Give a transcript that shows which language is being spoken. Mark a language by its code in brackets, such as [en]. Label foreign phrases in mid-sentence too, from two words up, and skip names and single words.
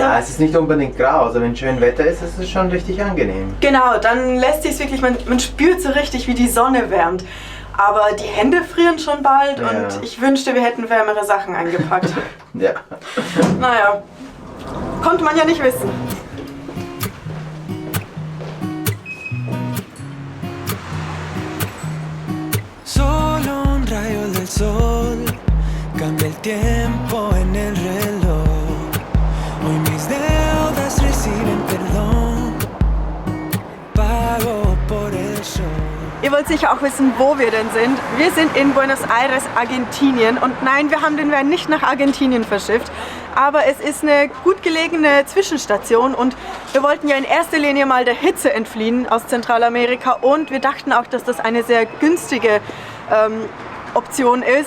[de] ja, es ist nicht unbedingt grau, also wenn schön Wetter ist, ist es schon richtig angenehm. Genau, dann lässt sich wirklich, man spürt so richtig, wie die Sonne wärmt. Aber die Hände frieren schon bald und ich wünschte, wir hätten wärmere Sachen eingepackt. Ja. Naja, konnte man ja nicht wissen. [es] Solo un rayo del sol cambia el tiempo en el reloj. Hoy mis deudas reciben perdón. Pago por el sol. [de] Ihr wollt sicher auch wissen, wo wir denn sind. Wir sind in Buenos Aires, Argentinien. Und nein, wir haben den Van nicht nach Argentinien verschifft. Aber es ist eine gut gelegene Zwischenstation. Und wir wollten ja in erster Linie mal der Hitze entfliehen aus Zentralamerika. Und wir dachten auch, dass das eine sehr günstige Option ist.